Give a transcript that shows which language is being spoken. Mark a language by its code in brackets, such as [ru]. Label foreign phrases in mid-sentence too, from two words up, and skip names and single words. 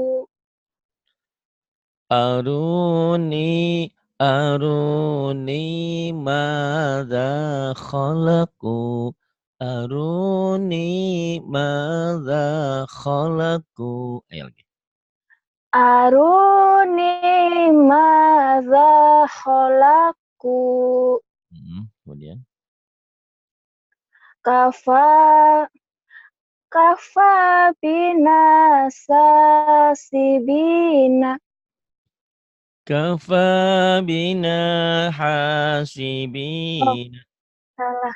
[ar] أروني، أروني ماذا خلقوا. أروني ماذا خلقوا. [id] Ayo lagi. [ar] أروني ماذا خلقوا. [id] Kemudian. [ar] كفى، كفى بنا ساسبينا. كفى بنا Oh, hasibin. [id] salah.